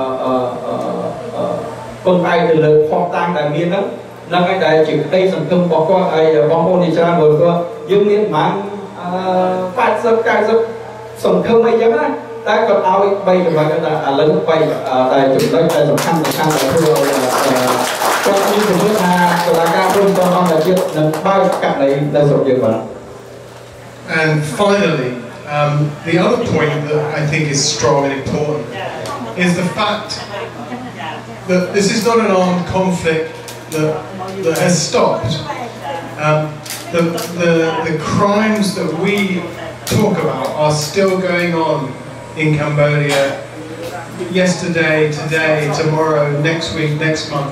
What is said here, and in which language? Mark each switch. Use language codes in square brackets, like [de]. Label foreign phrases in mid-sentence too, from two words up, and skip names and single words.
[km] คนไทยទៅលើខុសតាំងដែលមានហ្នឹងហើយដែលជាក្តីសង្ឃឹមរបស់គាត់ហើយបងប្អូនជាច្រើនគាត់យើងមានប្រហែល80 90សង្ឃឹមអីចឹងណាតែគាត់ឲ្យ3ចំណុចថាឥឡូវ3តែចំណុចដែលសំខាន់ដែលធ្វើឲ្យគាត់មានជំនឿថាតុលាការព្រំដែនអន្តរជាតិនឹងបើកករណីនៅស្រុកយើងបាន [en] And finally, the other point that I think is strong and important is the fact that this is not an armed conflict that has stopped. The crimes that we talk about are still going on in Cambodia yesterday, today, tomorrow, next week, next month.